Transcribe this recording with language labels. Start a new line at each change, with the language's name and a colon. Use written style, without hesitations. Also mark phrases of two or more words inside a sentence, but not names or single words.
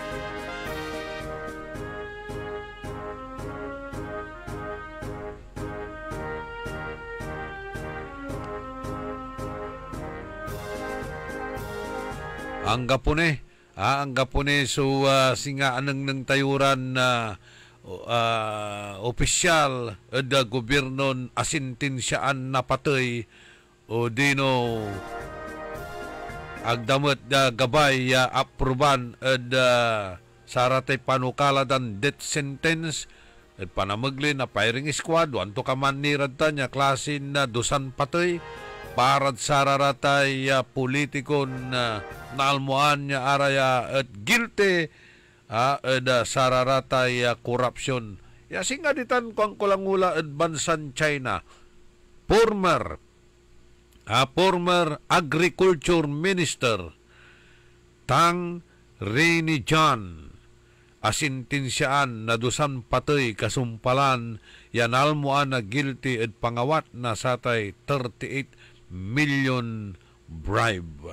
Pangasinan: Ang gapone so singa anang ng tayuran na opisyal da gobyerno asintinsyaan na patay o dino agdamot da gabay aproban saratay panukala dan
English: death sentence
Pangasinan: at panamagli na
English: firing squad
Pangasinan: wanto ka man nirad niya klasin na dusan patay parad sararatay politikon naalmuan niya araya at guilty sararatay corruption. Singa ditan kung kulangula at bansan China.
English: Former Agriculture Minister
Pangasinan: Tang Reni-John asintinsyaan na dusan patay kasumpalan yanalmuan na guilty at pangawat na satay 38 million bribe.